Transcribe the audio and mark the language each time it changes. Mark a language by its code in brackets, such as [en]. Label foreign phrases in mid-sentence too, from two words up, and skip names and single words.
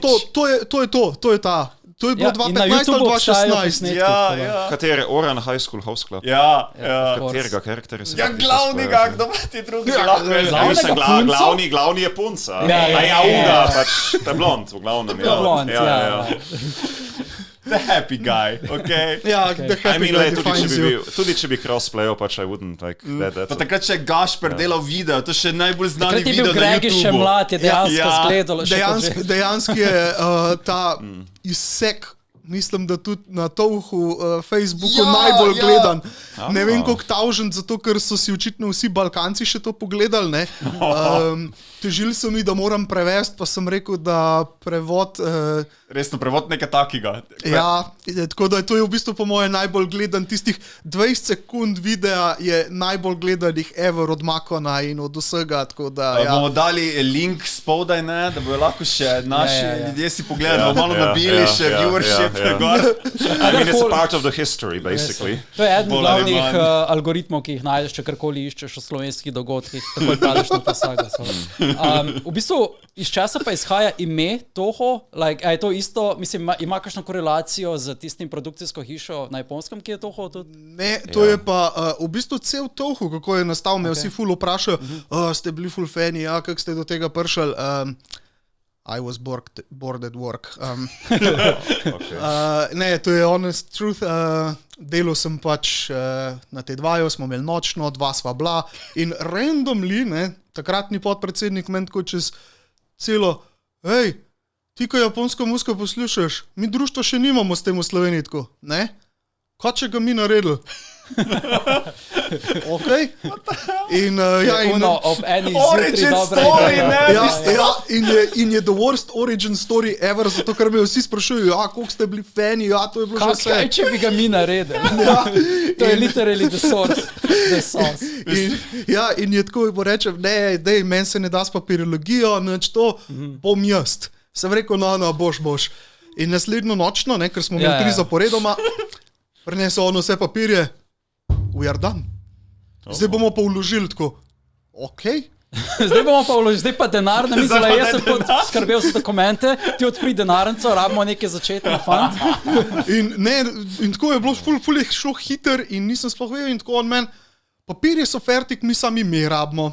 [sl] To je ta. To je bilo 2015 ali 2016. Katere? Oran High School Host Club? Ja. Katerega karakterja se ja, glavnega, kdo pa ti drugi lahko. Glavni je punca. Ja, Uga, pač, ta blond, v glavnem. Blond, ja. [en] The happy guy, okay? Ja, the happy guy defines you. [sl] Tudi če bi crossplayal, pač [en] I wouldn't like that. [sl] Pa takrat, če je Gašper delal video, to še najbolj znani video na YouTubeu. Takrat je bil Gregi še mlad, je dejansko zgledalo. Dejansko je ta izsek, mislim, da tudi na Touhu, Facebooku najbolj gledan. Ne vem, koliko tavžen, zato ker so si očitno vsi Balkanci še to pogledali, ne? Težili so mi, da moram prevesti, pa sem rekel, da prevod... Resno, prevod nekaj takega. Ja, tako da to je v bistvu po moje najbolj gledan. Tistih 20 sekund videa je najbolj gledanih ever od Makona in od vsega, tako da... Bomo dali link spodaj, ne, da bojo lahko še naši ljudje si pogledali, bomo malo nabili še viewership. [en] I mean, it's a part of the history, basically. [sl] To je eden glavnih algoritmov, ki jih najdeš, če karkoli iščeš o slovenskih dogodkih, takoj padeš na ta saga. V bistvu, iz časa pa izhaja ime Toho, je to isto, mislim, ima kakšno korelacijo z tistim produkcijsko hišo na Japonskem, ki je Toho tudi? Ne, to je pa v bistvu cel Toho, kako je nastal, me vsi ful vprašajo, ste bili ful fani, kako ste do tega prišli? [en] I was bored at work. [sl] Ne, to je [en] honest truth. [sl] Delal sem pač na T2, smo imeli nočno, 2 sva bila in randomly, ne, takratni podpredsednik meni tako čez celo, hej, ti ko japonsko muziko poslušaš, mi društvo še nimamo s tem v Sloveniji tako, ne? Kaj če ga mi naredili? Okay. In, ja, in, Ob eni [en] Origin [sl] zjutraj dobra [en] story, [sl] ideja. ne? in je [en] the worst origin story ever, [sl] zato ker me vsi sprašujejo, koliko ste bili fani, to je bilo že vse. Kaj, če bi ga mi naredili? To je [en] literally the source. The sauce. [sl] In je tako, bo rečem, ne, dej, meni se ne da s papirologijo, nič to, bom jaz. Sem rekel, no, boš. In naslednjo nočno, ne, ker smo imeli 3 zaporedoma, prinesel on vse papirje, [en] we are done. [sl] Zdaj bomo pa vložili tako, Zdaj bomo pa vložili, zdaj pa denar, ne mislim, jaz sem skrbel za dokumente, ti odpri denarnico, rabimo nekaj začetni fant. In tako je bilo, ful je šlo hiter in nisem sploh vedel in tako on meni, papirje so fertik, mi sami ime rabimo.